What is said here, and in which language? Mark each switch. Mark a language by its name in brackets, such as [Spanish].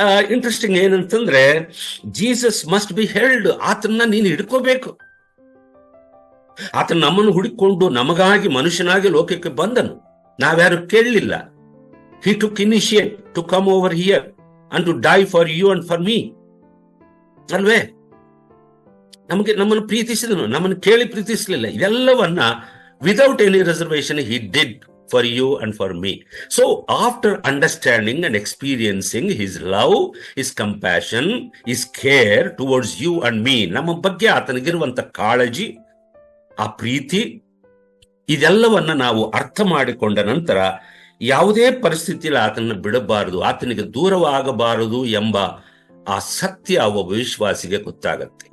[English] Interesting ಏನಂತಂದ್ರೆ, Jesus must be held. [Kannada] ಆತನ್ನ ನೀನು ಹಿಡ್ಕೋಬೇಕು. ಆತನ ನಮ್ಮನ್ನು ಹುಡುಕೊಂಡು ನಮಗಾಗಿ ಮನುಷ್ಯನಾಗಿ ಲೋಕಕ್ಕೆ ಬಂದನು. ನಾವ್ಯಾರು ಕೇಳಲಿಲ್ಲ. [English] He took initiate to come over here and to die for you and for me. [Kannada] ಅಲ್ವೇ? ನಮ್ಮನ್ನು ಪ್ರೀತಿಸಿದನು, ನಮ್ಮನ್ನು ಕೇಳಿ ಪ್ರೀತಿಸಲಿಲ್ಲ. [English] ಇದೆಲ್ಲವನ್ನ without any reservation he did for you and for me. So after understanding and experiencing his love, his compassion, his care towards you and me, [Kannada] ನಮ್ಮ ಬಗ್ಗೆ ಆತನಿಗಿರುವಂತ ಕಾಳಜಿ, ಆ ಪ್ರೀತಿ, ಇದೆಲ್ಲವನ್ನ ನಾವು ಅರ್ಥ ಮಾಡಿಕೊಂಡ ನಂತರ ಯಾವುದೇ ಪರಿಸ್ಥಿತಿಯಲ್ಲಿ ಆತನನ್ನು ಬಿಡಬಾರದು, ಆತನಿಗೆ ದೂರವಾಗಬಾರದು ಎಂಬ ಆ ಸತ್ಯ ಒಬ್ಬ ವಿಶ್ವಾಸಿಗೆ ಗೊತ್ತಾಗತ್ತೆ.